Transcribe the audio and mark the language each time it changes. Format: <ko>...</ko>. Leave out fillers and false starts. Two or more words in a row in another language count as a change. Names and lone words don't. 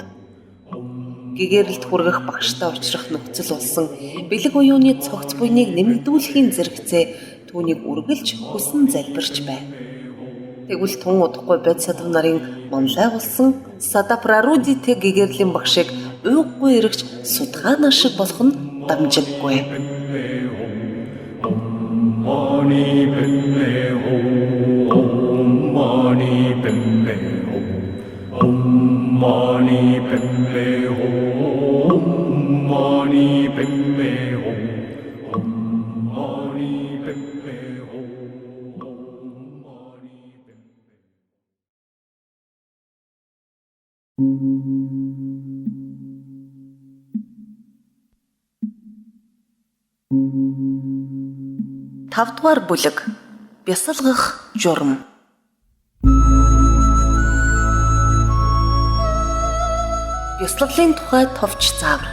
<mn>Гэгэрэлд хүргэх багштай уулзрах нөхцөл болсон бэлэг уюуны цогц буйныг нэмэгдүүлэхийн зэрэгцээ түүнийг үргэлж хүсэн залбирч байв. Тэгвэл тун удахгүй бодисатв нарын монлай болсон Садапрарудите гэгэрлийн багшийг уйггүй эргэж судгаанаа шиг болох нь дамжиггүй.</mn> <sa>मणि पद्मे हूँ, मणि पद्मे हूँ, मणि पद्मे हूँ, मणि पद्मे हूँ, मणि पद्मे हूँ, मणि</sa> <mn>Тавдугаар бүлэг бясалгах журам. Бясалгалын тухай товч заавар.</mn>